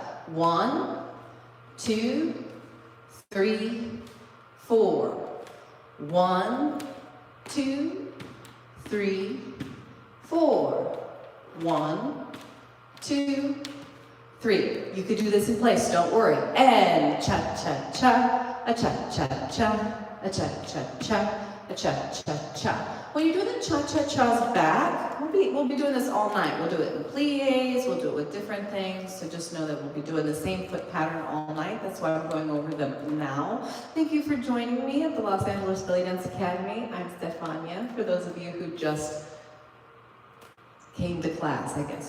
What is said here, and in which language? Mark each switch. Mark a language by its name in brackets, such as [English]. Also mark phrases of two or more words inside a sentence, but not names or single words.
[English] 1, 2, 3, 4. 1, 2, 3, 4. 1, 2, 3. You could do this in place, don't worry. And cha-cha-cha, a cha-cha-cha, a cha-cha-cha, a cha-cha-cha. When you're doing the cha-cha-chas back, we'll be doing this all night. We'll do it in pliés, we'll do it with different things, so just know that we'll be doing the same foot pattern all night. That's why I'm going over them now. Thank you for joining me at the Los Angeles Bellydance Academy. I'm Stefanya, for those of you who just came to class, I guess.